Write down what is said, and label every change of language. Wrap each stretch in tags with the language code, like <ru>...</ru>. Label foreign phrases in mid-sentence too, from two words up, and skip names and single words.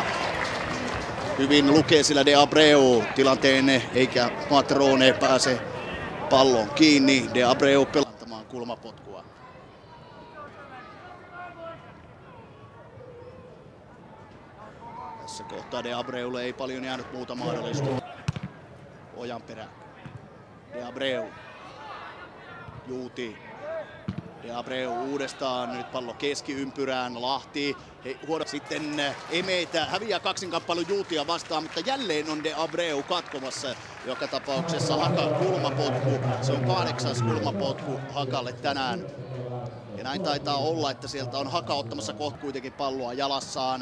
<fi>Hyvin lukee sillä De Abreu tilanteen, eikä Matrone pääse pallon kiinni. De Abreu pelantamaan kulmapotkua. Tässä kohtaa De Abreulle ei paljon jäänyt muuta mahdollisuutta. Ojanperä. De Abreu. Juuti. De Abreu uudestaan, nyt pallo keskiympyrään, Lahti. Sitten Emeitä häviää kaksinkamppailun Juutia vastaan, mutta jälleen on De Abreu katkomassa. Joka tapauksessa Hakan kulmapotku, se on 8. kulmapotku Hakalle tänään. Ja näin taitaa olla, että sieltä on Haka ottamassa kohta kuitenkin palloa jalassaan.</fi>